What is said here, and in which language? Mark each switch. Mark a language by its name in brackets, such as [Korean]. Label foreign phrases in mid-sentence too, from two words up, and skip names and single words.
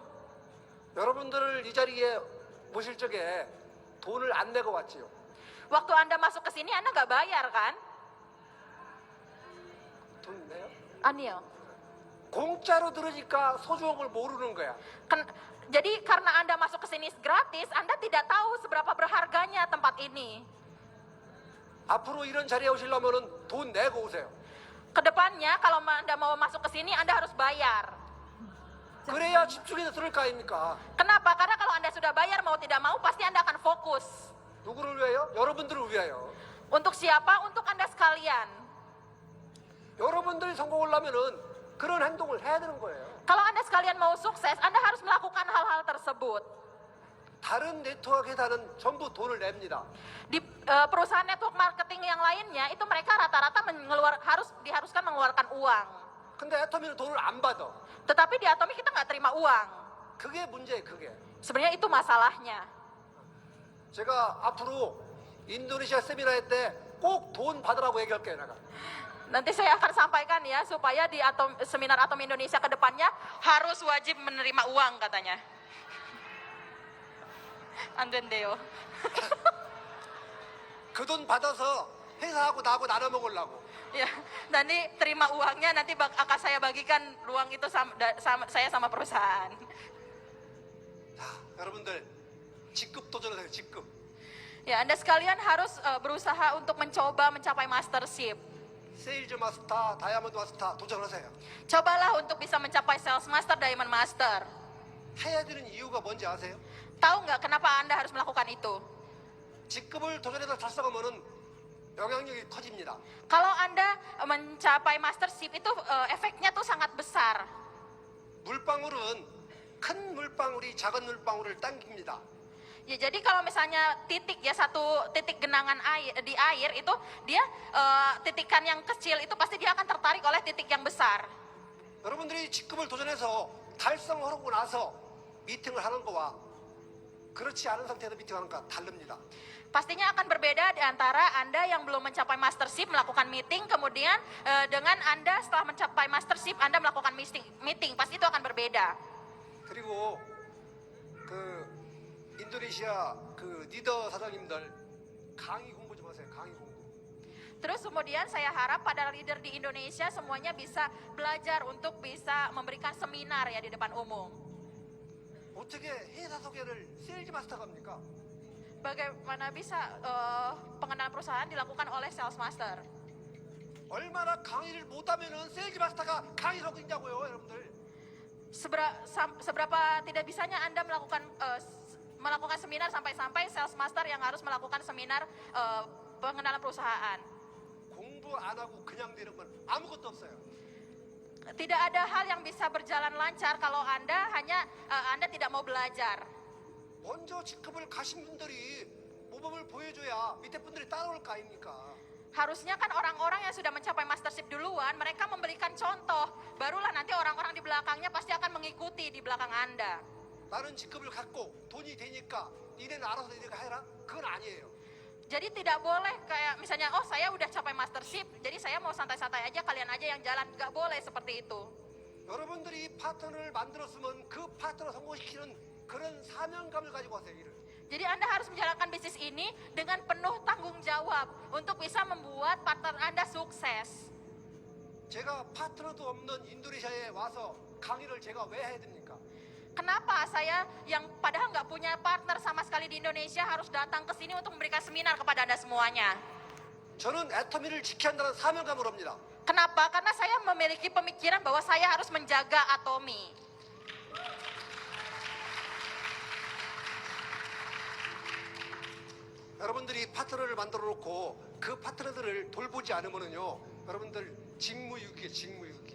[Korean] 여러분들을 이 자리에 모실 적에 돈을 안 내고 왔지요. [Indonesian] Waktu Anda masuk ke sini, Anda nggak bayar kan? [Korean] 돈 내요? Anil. 공짜로 들으니까 소중함을 모르는 거야. [Indonesian] Jadi karena Anda masuk ke sini gratis, Anda tidak tahu seberapa berharganya tempat ini. [Korean] 앞으로 이런 자리에 오시려면은 돈 내고 오세요. [Indonesian] Kedepannya kalau Anda mau masuk ke sini, Anda harus bayar. [Korean] 그래야 집중해서 들을 거 아닙니까? [Indonesian] Kenapa? Karena kalau Anda sudah bayar mau tidak mau pasti Anda akan fokus. [Korean] 누구를 위하여? 여러분들을 위하여. [Indonesian] Untuk siapa? Untuk Anda sekalian. [Korean] 여러분들이 성공을 하면은 그런 행동을 해야 되는 거예요. [Indonesian] Kalau Anda sekalian mau sukses, Anda harus melakukan hal-hal tersebut. [Korean] 다른 네트워크 회사는 전부 돈을 냅니다. [Indonesian] Di perusahaan [English] network marketing [Indonesian] yang lainnya itu mereka rata-rata diharuskan mengeluarkan uang. [Korean] 근데 애터미는 돈을 안 받아. [Indonesian] Tetapi di Atomi kita nggak terima uang. [Korean] 그게 문제예요, 그게. [Indonesian] Sebenarnya itu masalahnya. [Korean] 제가 앞으로 인도네시아 세미나에 때 꼭 돈 받으라고 얘기할게요, 내가. [Indonesian] Nanti saya akan sampaikan ya supaya di seminar Atom Indonesia ke depannya harus wajib menerima uang katanya. [Korean] 안 된대요. 그 돈 받아서 회사하고 나하고 나눠 먹으려고. [Indonesian] Ya, nanti terima uangnya nanti akan saya bagikan uang itu saya sama perusahaan. [Korean] 자, 여러분들 직급 도전하세요, 직급. [Indonesian] Ya, Anda sekalian harus berusaha untuk mencoba mencapai mastership. [Korean] 세일즈 마스터, 다이아몬드 마스터 도전하세요. [Indonesian] Cobalah untuk bisa mencapai sales master, diamond master. [Korean] 해야 되는 이유가 뭔지 아세요? [Indonesian] Tahu nggak kenapa Anda harus melakukan itu? [Korean] 직급을 도전해서 달성하면은 영향력이 커집니다. [Indonesian] Kalau Anda mencapai mastership itu efeknya tuh sangat besar. [Korean] 물방울은 큰 물방울이 작은 물방울을 당깁니다. [Indonesian] Ya, jadi kalau misalnya titik ya satu titik genangan air di air itu dia titikan yang kecil itu pasti dia akan tertarik oleh titik yang besar. [Korean] 여러분들이 직급을 도전해서 달성하고 나서 미팅을 하는 거와 그렇지 않은 상태에서 미팅하는 거와 다릅니다. [Indonesian] Pastinya akan berbeda di antara Anda yang belum mencapai mastership melakukan meeting, kemudian dengan Anda setelah mencapai mastership Anda melakukan meeting, pasti itu akan berbeda. [Korean] 그리고 그 인도네시아 그 리더 사장님들 강의 공부 좀 하세요. 강의 공부. [Indonesian] Terus kemudian saya harap pada leader di Indonesia semuanya bisa belajar untuk bisa memberikan seminar ya di depan umum. [Korean] 어떻게 회사 소개를 세일즈 마스터가 합니까? [Indonesian] Bagaimana bisa pengenalan perusahaan dilakukan oleh sales master? [Korean] 얼마나 강의를 못하면은 세일즈 마스터가 강의하고 있냐고요, 여러분들. [Indonesian] Seberapa tidak bisanya Anda melakukan seminar sampai sales master yang harus melakukan seminar pengenalan perusahaan. [Korean] 공부 안 하고 그냥 되는 건 아무것도 없어요. [Indonesian] Tidak ada hal yang bisa berjalan lancar kalau Anda tidak mau belajar. [Korean] 먼저 직급을 가신 분들이 모범을 보여줘야 밑에 분들이 따라올 거 아닙니까? [Indonesian] Harusnya kan orang-orang yang sudah mencapai mastership duluan, mereka memberikan contoh. Barulah nanti orang-orang di belakangnya pasti akan mengikuti di belakang Anda. [Korean] 나는 직급을 갖고 돈이 되니까 니네는 알아서 니네가 해라? 그건 아니에요. [Indonesian] Jadi tidak boleh kayak misalnya, oh saya udah capai mastership, jadi saya mau santai-santai aja, kalian aja yang jalan. Nggak boleh seperti itu. [Korean] 여러분들이 파트너를 만들었으면 그 파트너 성공시키는 그런 사명감을 가지고 하세요, 일을. [Indonesian] Jadi Anda harus menjalankan bisnis ini dengan penuh tanggung jawab untuk bisa membuat partner Anda sukses. [Korean] 제가 파트너도 없는 인도네시아에 와서 강의를 제가 왜 해야 됩니까? [Indonesian] Kenapa saya yang padahal nggak punya partner sama sekali di Indonesia harus datang ke sini untuk memberikan seminar kepada Anda semuanya? [Korean] 저는 애터미를 지켜야 한다는 사명감을 합니다. [Indonesian] Kenapa? Karena saya memiliki pemikiran bahwa saya harus menjaga Atomi. [Korean] 여러분들이 파트너를 만들어 놓고 그 파트너들을 돌보지 않으면요, 여러분들 직무유기에 직무유기.